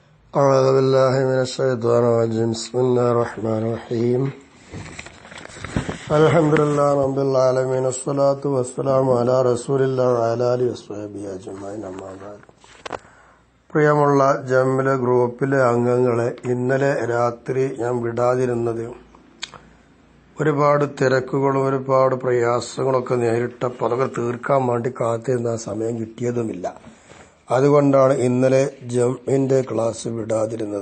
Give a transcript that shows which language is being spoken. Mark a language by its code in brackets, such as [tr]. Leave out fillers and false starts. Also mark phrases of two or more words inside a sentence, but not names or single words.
[ar] أعوذ بالله من الشيطان الرجيم بسم الله الرحمن الرحيم الحمد لله رب العالمين الصلاة والسلام على رسول الله وعلى آله وصحبه أجمعين أما بعد. [ml] പ്രിയമുള്ള ജംമിലെ ഗ്രൂപ്പിലെ അംഗങ്ങളെ, ഇന്നലെ രാത്രി ഞാൻ വിടാതിരുന്നത് ഒരുപാട് തിരക്കുകളും ഒരുപാട് പ്രയാസങ്ങളൊക്കെ നേരിട്ടപ്പോൾ അതൊക്കെ തീർക്കാൻ വേണ്ടി കാത്തിരുന്ന സമയം കിട്ടിയതുമില്ല. അതുകൊണ്ടാണ് ഇന്നലെ ജംഇന്റെ ക്ലാസ് വിടാതിരുന്നത്.